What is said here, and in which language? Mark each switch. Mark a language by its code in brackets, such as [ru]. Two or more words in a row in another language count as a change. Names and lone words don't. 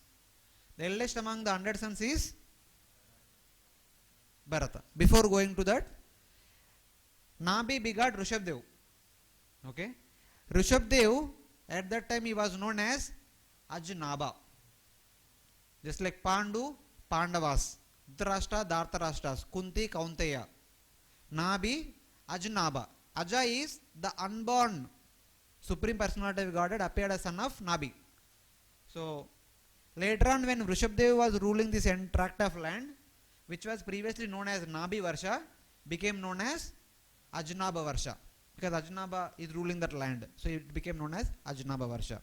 [en] The eldest among the 100 sons is Bharata. Before going to that, Nabi begot Rishabdev. Okay. Rishabdev, at that time he was known as Ajnaba. Just like Pandu, Pandavas, Dhrashta, Dhartarashtas, Kunti, Kaunteya. Nabi, Ajnaba. Aja is the unborn Supreme Personality of Godhead appeared as son of Nabi. So Later on, when Vrishabdev was ruling this tract of land, which was previously known as Nabi Varsha, became known as Ajnaba Varsha, because Ajnaba is ruling that land, so it became known as Ajnaba Varsha.